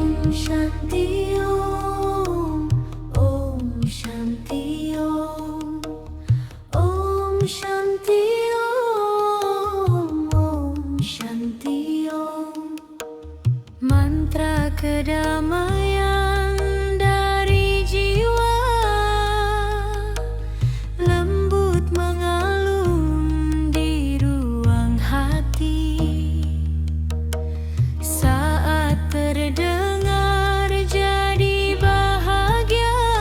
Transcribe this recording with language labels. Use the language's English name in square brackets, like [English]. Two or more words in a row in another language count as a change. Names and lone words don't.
[Sanskrit] शान्ति ॐ, ॐ शान्ति ॐ, ॐ शान्ति ॐ, ॐ शान्ति ॐ. [Indonesian] Mantra kedamaian dari jiwa, lembut mengalun di ruang hati. Saat terdengar jadi bahagia.